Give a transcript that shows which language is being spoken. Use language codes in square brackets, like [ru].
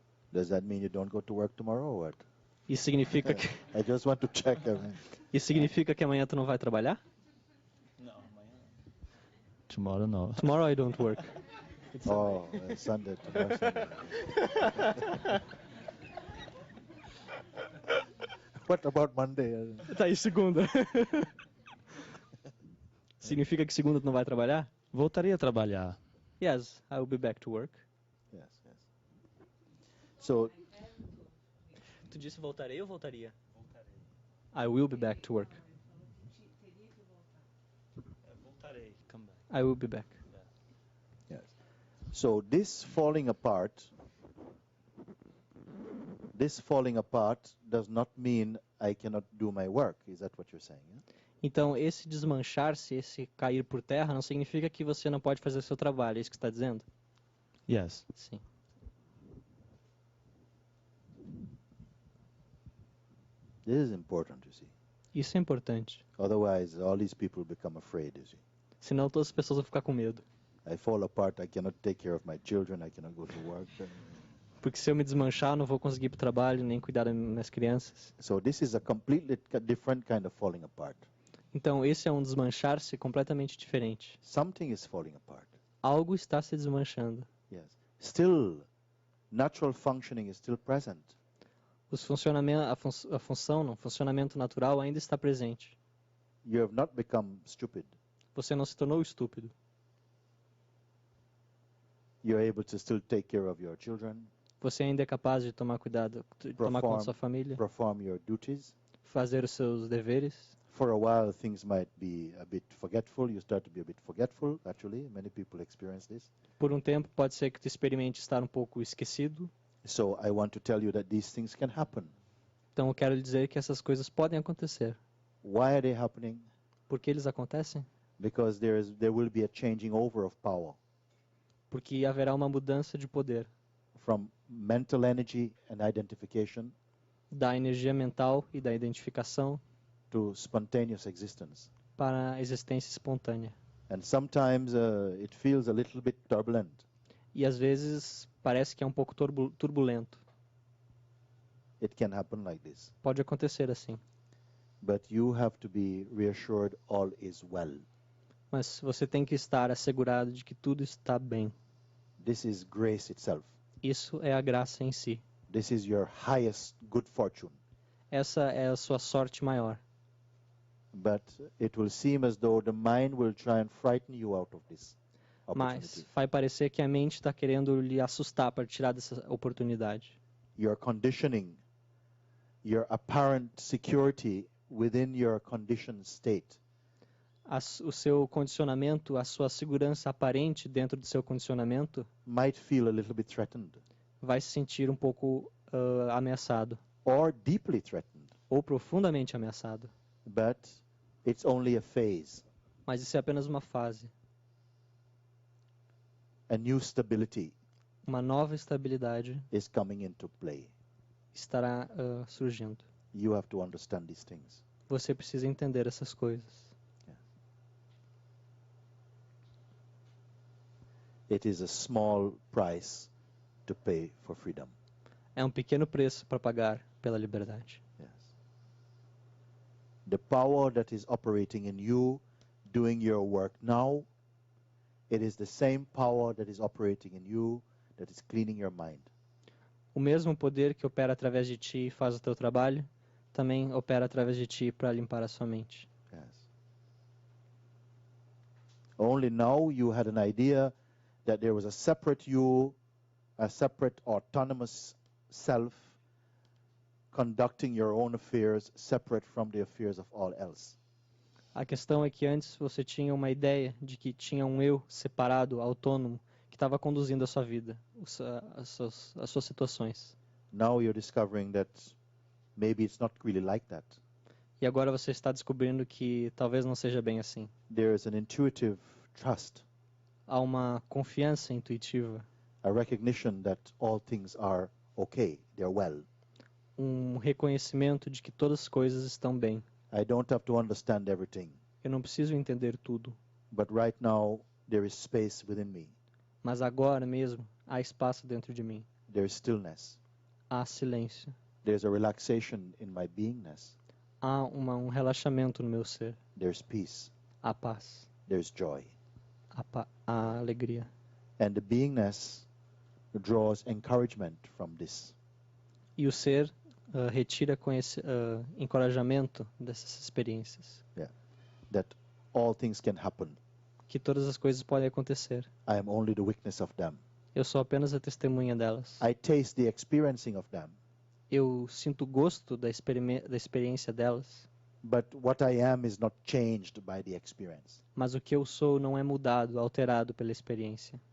[en] Does that mean you don't go to work tomorrow or what? [pt] Isso significa que [en] I just want to check. [pt] isso significa que amanhã tu não vai trabalhar? [en] Tomorrow no. Tomorrow I don't work. Oh, Sunday, tomorrow Sunday. What about Monday? [pt] Tá aí segunda. Significa que segunda tu não vai trabalhar? Voltaria a trabalhar. [en] Yes, I will be back to work. Yes, yes. So, [pt] Tu disse voltarei ou voltaria? [en] I will be back to work. [pt] Voltarei. [en] Come back. I will be back. yes. So this falling apart does not mean I cannot do my work. Is that what you're saying? Yeah? [pt] Então, esse desmanchar-se, esse cair por terra, não significa que você não pode fazer o seu trabalho. É isso que você está dizendo? [en] Yes. [pt] Sim. [en] This is important, you see. [pt] Isso é importante. [en] Otherwise, all these people become afraid, you see. [pt] Senão todas as pessoas vão ficar com medo. [en] I fall apart, I cannot take care of my children, I cannot go to work. [pt] Porque se eu me desmanchar, não vou conseguir ir para o trabalho, nem cuidar das minhas crianças. [en] So this is a completely different kind of falling apart. [pt] Então, esse é um desmanchar-se completamente diferente. [en] Something is falling apart. [pt] Algo está se desmanchando. [en] Yes. Still, natural functioning is still present. [pt] A função, não, funcionamento natural ainda está presente. [en] You have not become stupid. [pt] Você não se tornou estúpido. [en] You're able to still take care of your children, [pt] Você ainda é capaz de tomar cuidado, de tomar conta da sua família, [en] perform your duties. [pt] fazer os seus deveres. [en] For a while, things might be a bit forgetful. You start to be a bit forgetful, actually. Many people experience this. [pt] Por um tempo, pode ser que tu experimente estar um pouco esquecido. [en] So I want to tell you that these things can happen. [pt] Então, eu quero lhe dizer que essas coisas podem acontecer. [en] Why are they happening? [pt] Por que eles acontecem? [en] Because there will be a changing over of power [pt] Porque haverá uma mudança de poder [en] from mental energy and identification [pt] da energia mental e da identificação [en] to spontaneous existence. [pt] para a existência espontânea. [en] And sometimes it feels a little bit turbulent. [pt] E às vezes parece que é um pouco turbulento. [en] It can happen like this. [pt] Pode acontecer assim. [en] But you have to be reassured all is well. [pt] Mas você tem que estar assegurado de que tudo está bem. [en] This is grace itself. [pt] Isso é a graça em si. [en] This is your highest good fortune. [pt] Essa é a sua sorte maior. [en] But it will seem as though the mind will try and frighten you out of this. opportunity. [pt] vai parecer que a mente está querendo lhe assustar para tirar dessa oportunidade. [en] You're conditioning your apparent security within your conditioned state. [pt] O seu condicionamento, a sua segurança aparente dentro do seu condicionamento [en] Might feel a little bit threatened [pt] vai se sentir um pouco ameaçado [en] or deeply threatened, [pt] ou profundamente ameaçado. [en] but it's only a phase. [pt] Mas isso é apenas uma fase. [en] A new stability [pt] Uma nova estabilidade [en] is coming into play. [pt] estará surgindo. [en] You have to understand these things. [pt] Você precisa entender essas coisas. [en] It is a small price to pay for freedom. [pt] É um pequeno preço para pagar pela liberdade. [en] Yes. The power that is operating in you, doing your work now, it is the same power that is operating in you, that is cleaning your mind. [pt] O mesmo poder que opera através de ti e faz o teu trabalho, também opera através de ti para limpar a sua mente. [en] Yes. Only now you had an idea that there was a separate you, a separate autonomous self conducting your own affairs separate from the affairs of all else. [pt] A questão é que antes você tinha uma ideia de que tinha um eu separado, autônomo, que estava conduzindo a sua vida, as suas situações. [en] Now you're discovering that maybe it's not really like that. [pt] E agora você está descobrindo que talvez não seja bem assim. [en] There is an intuitive trust, [pt] Há uma confiança intuitiva, [en] a recognition that all things are okay, they're well. [pt] um reconhecimento de que todas as coisas estão bem. [en] I don't have to understand everything, [pt] Eu não preciso entender tudo, [en] but right now there is space within me. [pt] mas agora mesmo há espaço dentro de mim. [en] There is stillness. [pt] Há silêncio. [en] There's a relaxation in my beingness. [pt] Há um relaxamento no meu ser. [en] There's peace. [pt] Há paz. [en] There's joy. [pt] Há alegria. [en] And the beingness draws encouragement from this. [pt] E o ser retira encorajamento dessas experiências. [en] Yeah. That all things can happen. [pt] Que todas as coisas podem acontecer. [en] I am only the witness of them. [pt] Eu sou apenas a testemunha delas. [en] I taste the experiencing of them. [pt] Eu sinto gosto da experiência delas. [en] But what I am is not changed by the experience. [pt] Mas o que eu sou não é mudado, alterado pela experiência.